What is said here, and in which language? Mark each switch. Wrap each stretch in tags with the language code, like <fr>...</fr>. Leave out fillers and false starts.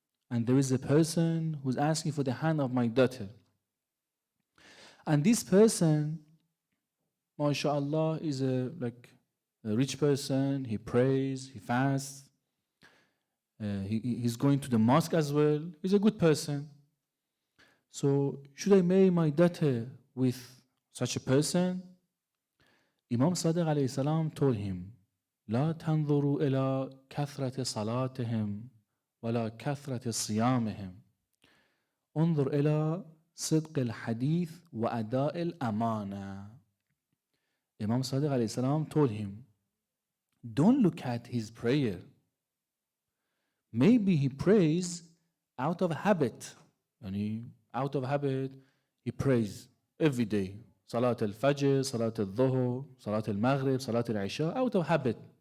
<en>And there is a person who's asking for the hand of my daughter. And this person, mashallah, is a rich person. He prays, he fasts. He's going to the mosque as well. He's a good person. So should I marry my daughter with such a person?" Imam Sadiq alayhi salam told him,</en> <ar>"لا تنظروا إلى كثرة صلاتهم ولا كثرة صيامهم. انظر إلى صدق الحديث وأداء الأمانة."</ar> <en>Imam Sadiq alayhi salam told him, don't look at his prayer. Maybe he prays out of habit. Out of habit, he prays every day. Salat al-Fajr, Salat al-Dhuhr, Salat al-Maghrib, Salat al-Isha, out of habit.</en>